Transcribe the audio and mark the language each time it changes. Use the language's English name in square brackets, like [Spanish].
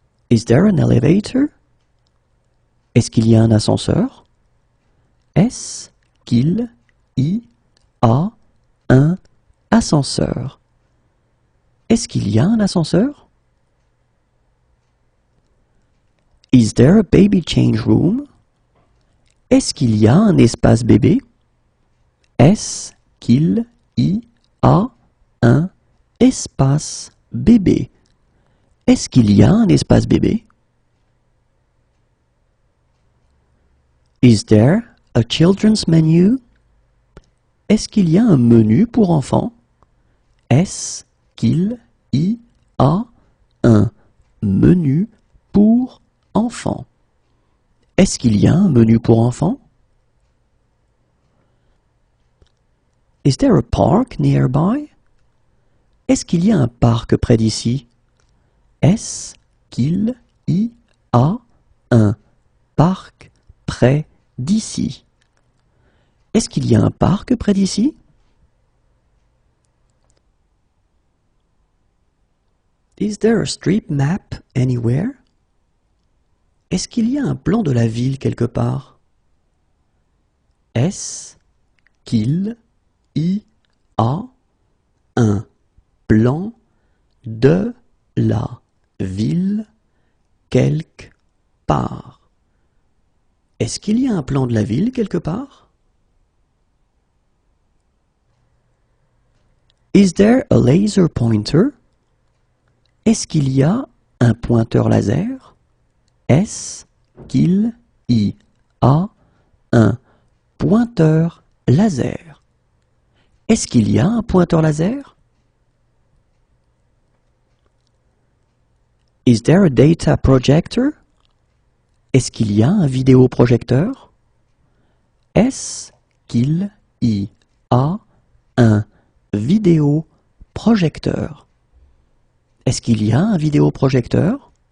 [English] Is there an elevator? [French] Est-ce qu'il y a un ascenseur? Est-ce qu'il y a un ascenseur? Est-ce qu'il y a un ascenseur? [English] Is there a baby change room? [French] Est-ce qu'il y a un espace bébé? Est-ce qu'il y a un espace bébé? Est-ce qu'il y a un espace bébé? [English] Is there a children's menu? [French] Est-ce qu'il y a un menu pour enfants? Est-ce qu'il y a un menu pour enfants? Est-ce qu'il y a un menu pour enfants? [English] Is there a park nearby? [French] Est-ce qu'il y a un parc près d'ici? Est-ce qu'il y a un parc près d'ici? Est-ce qu'il y a un parc près d'ici? [English] Is there a street map anywhere? [French] Est-ce qu'il y a un plan de la ville quelque part? Est-ce qu'il y a un plan de la ville quelque part? Est-ce qu'il y a un plan de la ville quelque part? [English] Is there a laser pointer? [French] Est-ce qu'il y a un pointeur laser? Est-ce qu'il y a un pointeur laser? Est-ce qu'il y a un pointeur laser? [English] Is there a data projector? [French] Est-ce qu'il y a un vidéoprojecteur? Est-ce qu'il y a un vidéoprojecteur? Est-ce qu'il y a un vidéoprojecteur?